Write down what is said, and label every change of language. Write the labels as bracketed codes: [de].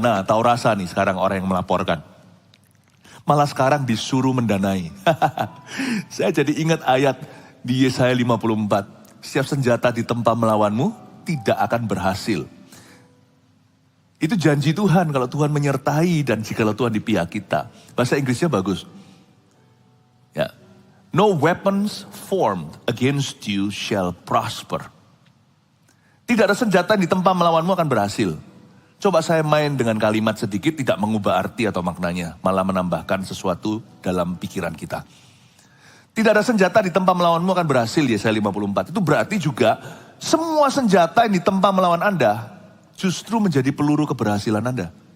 [id] Nah, tahu rasa nih sekarang orang yang melaporkan. Malah sekarang disuruh mendanai. Saya jadi ingat ayat di Yesaya 54, setiap senjata ditempa melawanmu tidak akan berhasil. Itu janji Tuhan kalau Tuhan menyertai dan jikalau Tuhan di pihak kita. Bahasa Inggrisnya bagus. Ya. [en] No weapons formed against you shall prosper. [id] Tidak ada senjata yang ditempa melawanmu akan berhasil. Coba saya main dengan kalimat sedikit tidak mengubah arti atau maknanya, malah menambahkan sesuatu dalam pikiran kita. Tidak ada senjata ditempa melawanmu akan berhasil, Yesaya 54. Itu berarti juga semua senjata yang ditempa melawan Anda justru menjadi peluru keberhasilan Anda.